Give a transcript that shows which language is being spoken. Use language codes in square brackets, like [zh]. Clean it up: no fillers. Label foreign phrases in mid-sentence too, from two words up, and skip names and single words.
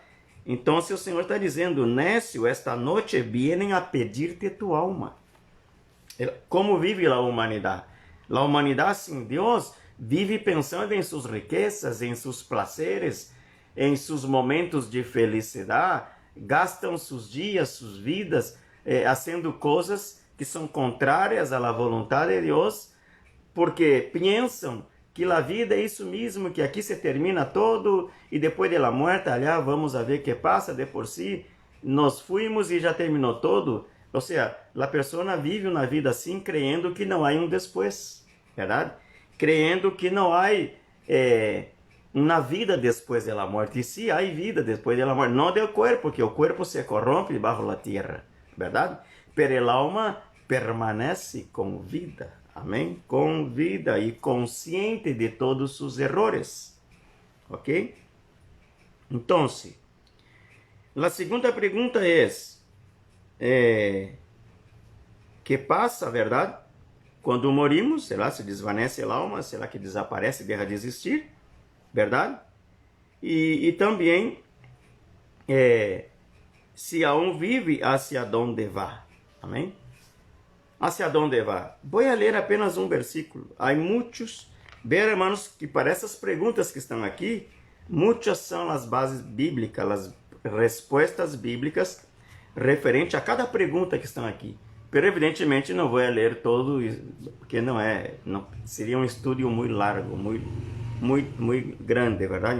[es] Entonces el Señor está diciendo, necio, esta noche vienen a pedirte tu alma. ¿Cómo vive la humanidad? La humanidad sin Dios vive pensando en sus riquezas, en sus placeres, en sus momentos de felicidad, [pt] gastam [es] sus dias, sus vidas, haciendo [pt] coisas que são contrárias à vontade de Deus, porque pensam que a vida é isso mesmo, que aqui se termina todo e depois da morte, [es] allá vamos a ver [pt] que passa, de por si, nós fuimos e já terminou todo. Ou seja, a pessoa vive uma vida assim, crendo que não há um depois, verdade? Crendo que não há uma vida depois da morte. E sim, há vida depois da morte, não do corpo, porque o corpo se corrompe debaixo da terra, verdade? [es] Pero el alma permanece com vida, amém? [pt] Com vida e consciente de todos [es] sus errores, [pt] ok? Então, a segunda pergunta é, que passa, verdade? Quando morimos, será se desvanece a alma, será que desaparece, deixa de existir, verdade? E também, [es] se aún vive, hacia donde va, amém? Hacia donde va. [pt] Vou ler apenas um versículo. Há muitos, ver, hermanos, que para essas perguntas que estão aqui, muitas são as bases bíblicas, as respostas bíblicas referente a cada pergunta que estão aqui. Pero evidentemente não vou ler todo, porque não seria um estudo muito largo, muito grande, verdade?